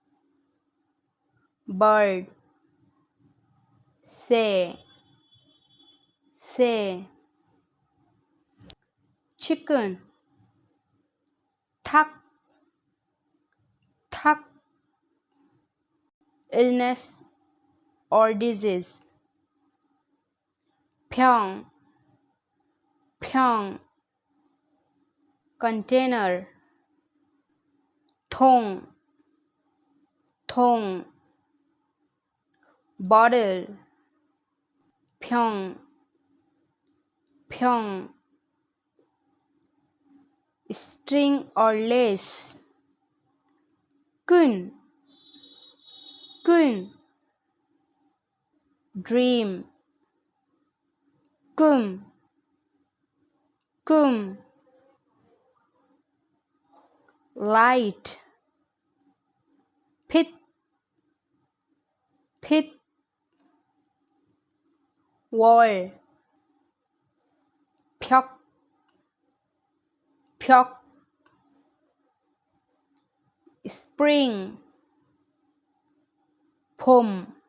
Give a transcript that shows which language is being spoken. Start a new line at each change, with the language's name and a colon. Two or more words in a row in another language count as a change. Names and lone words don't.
English: bird,
Korean: 새, 새,
English: chicken,
Korean: 닭, 닭,
English: illness or disease,
Korean: 병, 병,
English: container,
Korean: 통, 통,
English: bottle,
Korean: 병, 병,
English: string or lace,
Korean: 끈,
English: kun, dream, kum, kum, light,
Korean: 빛, 빛,
English: wall,
Korean: 벽, 벽,
English: spring, pom,